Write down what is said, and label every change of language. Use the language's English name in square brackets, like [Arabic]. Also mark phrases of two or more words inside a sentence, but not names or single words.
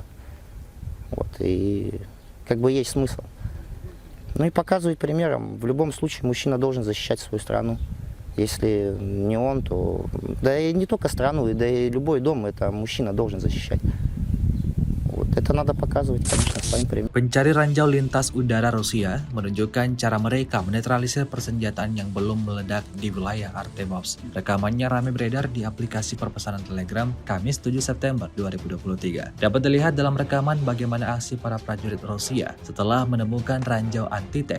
[Russian] Вот, и как бы есть смысл. Ну и показывать примером. В любом случае мужчина должен защищать свою страну. Если не он, то... Да и не только страну, да и любой дом это мужчина должен защищать. Вот, это надо показывать, конечно, своим примером. [Indonesian] Pencari ranjau lintas udara Rusia menunjukkan cara mereka menetralisir persenjataan yang belum meledak di wilayah Artemovsk. Rekamannya ramai beredar di aplikasi perpesanan Telegram Kamis 7 September 2023. Dapat dilihat dalam rekaman bagaimana aksi para prajurit Rusia setelah menemukan ranjau anti-tank.